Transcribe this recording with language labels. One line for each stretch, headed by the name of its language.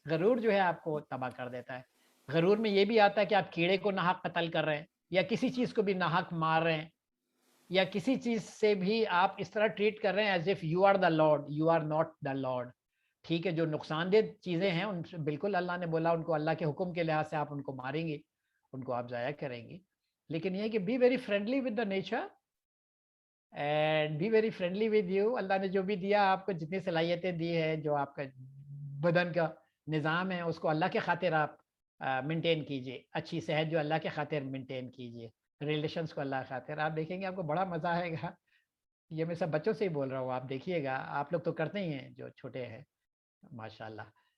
Urdu: غرور جو ہے آپ کو تباہ کر دیتا ہے. غرور میں یہ بھی آتا ہے کہ آپ کیڑے کو ناحق قتل کر رہے ہیں، یا کسی چیز کو بھی ناحق مار رہے ہیں، یا کسی چیز سے بھی آپ اس طرح ٹریٹ کر رہے ہیں
English: As if you are the lord. You are not the lord.
Urdu: ٹھیک ہے. جو نقصان دہ چیزیں ہیں ان سے بالکل اللہ نے بولا ان کو اللہ کے حکم کے لحاظ سے آپ ان کو ماریں گے. ان کو آپ ضائع کریں گی. لیکن یہ ہے کہ
English: Be very friendly with the nature and be very friendly with you.
Urdu: اللہ نے جو بھی دیا آپ کو, جتنی صلاحیتیں دی ہے, جو آپ کا بدن کا نظام ہے, اس کو اللہ کے خاطر آپ مینٹین کیجیے. اچھی صحت جو اللہ کے خاطر مینٹین کیجیے, ریلیشنس کو اللہ کے خاطر. آپ دیکھیں گے آپ کو بڑا مزہ آئے گا. یہ میں سب بچوں سے ہی بول رہا ہوں, آپ دیکھیے گا, آپ لوگ تو کرتے ہی ہیں جو چھوٹے ہیں ماشاء اللہ.